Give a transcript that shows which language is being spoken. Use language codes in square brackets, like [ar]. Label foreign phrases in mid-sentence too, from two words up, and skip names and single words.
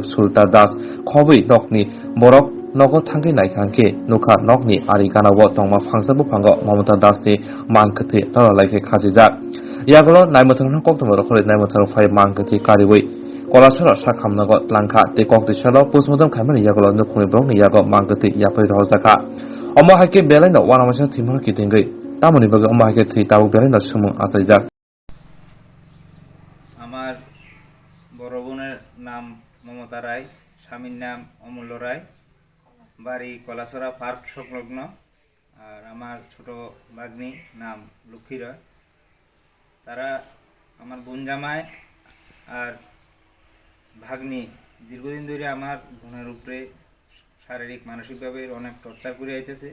[trp] सुलता दास खबै नकनि बरक नगो थांगै नायखांके नुखा नकनि आरि गानाव तंमा फांसाबु फांगो ममता दासनि मानखथि नलालायखे खाजिजाक यागलो नायमुथारनो कक्टो रखरै नायमुथार फाय मानखथि कारिवै कलासर साखामनागो लांखा ते कक्टिसलो पुसमदम खायमानि यागलो नुखुनि ब्रंनि यागो मानखथि याफै रहजाखा अमा हायके बेलायनो वानामासा थिमर कितेंगै तामनि बगे अमा हायके थि ताबु बेलायनो सुमुं आसाइजाक [bn] আমার বড় বোনের নাম মমতা রায়, স্বামীর নাম অমূল্য রায়, বাড়ি কলাছড়া পার্ক সংলগ্ন। আর আমার ছোট ভাগ্নি নাম লক্ষ্মী রায়। তারা আমার বোন জামাই আর ভাগ্নি দীর্ঘদিন ধরে আমার বোনের উপরে শারীরিক মানসিকভাবে অনেক টর্চার করে আইতেছে।